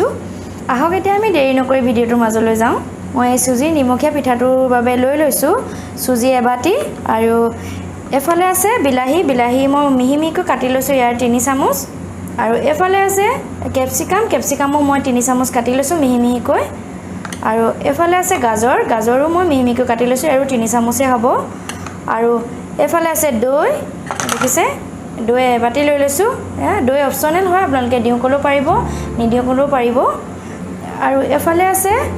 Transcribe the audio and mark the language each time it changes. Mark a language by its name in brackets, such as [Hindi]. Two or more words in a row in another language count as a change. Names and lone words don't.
[Assamese] আহক এতিয়া আমি দেৰি নকৰি ভিডিঅ'টো মাজলৈ যাওঁ। মই এই চুজি নিমখীয়া পিঠাটোৰ বাবে লৈ লৈছো. চুজি এবাটি আৰু এফালে আছে বিলাহী মই মিহিমিকৈ কাটি লৈছো যাৰ 3 চামুচ আৰু এফালে আছে capsicum মই 3 চামুচ কাটি লৈছো মিহিমিকৈ. আৰু এফালে আছে গাজৰো মই মিহিমিকৈ কাটি লৈছো আৰু 3 চামুচে হ'ব আৰু এফালে আছে দৈ দেখিছে দৈ বাটি লৈ লৈছো দৈ অপচনেল হয় আপোনালোকে দিও কলো পাৰিব নিদিও কলো পাৰিব আৰু এফালে আছে